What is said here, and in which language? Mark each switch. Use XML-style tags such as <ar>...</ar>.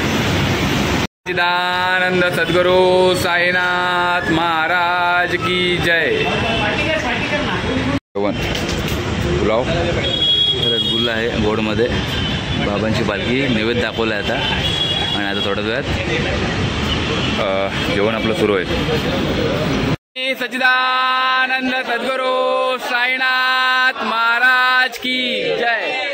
<hi>सच्चिदानंद सद्गुरु साईनाथ महाराज की जय.</hi> <mr>पुलाव रसगुल्ला आहे गोडमध्ये. बाबांची पालखी नैवेद्य दाखवलं आहे आता. आणि आता थोड्या वेळात जेवण आपलं सुरू आहे.</mr> <hi>सच्चिदानंद सद्गुरु साईनाथ महाराज की जय.</hi>